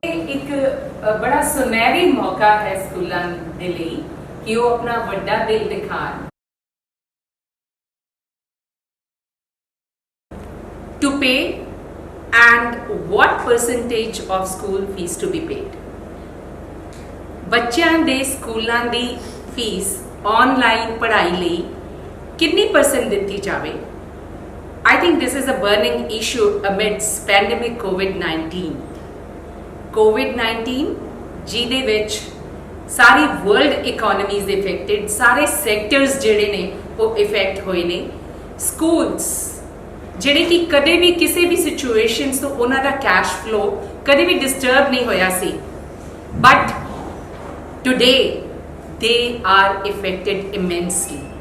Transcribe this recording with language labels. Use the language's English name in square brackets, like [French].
[Hindi] एक बड़ा सुनहरी मौका है स्कूलों के लिए कि वो अपना [Punjabi] वड्डा दिल दिखान [English] to pay and what percentage of school fees to be paid. [Punjabi] ਬੱਚਿਆਂ ਦੇ ਸਕੂਲਾਂ ਦੀ ਫੀਸ ਆਨਲਾਈਨ ਪੜ੍ਹਾਈ ਲਈ ਕਿੰਨੀ % ਦਿੱਤੀ ਜਾਵੇ? [English] I think this is a burning issue amidst pandemic COVID-19. [Punjabi] COVID-19 ਜਿਹਦੇ ਵਿੱਚ ਸਾਰੀ ਵਰਲਡ ਇਕਨੋਮੀਜ਼ ਇਫੈਕਟਡ, ਸਾਰੇ ਸੈਕਟਰਸ ਜਿਹੜੇ ਨੇ ਉਹ ਇਫੈਕਟ ਹੋਏ ਨੇ। ਸਕੂਲਸ ਜਿਹੜੇ ਕਿ ਕਦੇ ਵੀ ਕਿਸੇ ਵੀ ਸਿਚੁਏਸ਼ਨਸ ਤੋਂ ਉਹਨਾਂ ਦਾ ਕੈਸ਼ ਫਲੋ ਕਦੇ ਵੀ ਡਿਸਟਰਬ ਨਹੀਂ ਹੋਇਆ ਸੀ, [English] But today they are affected immensely.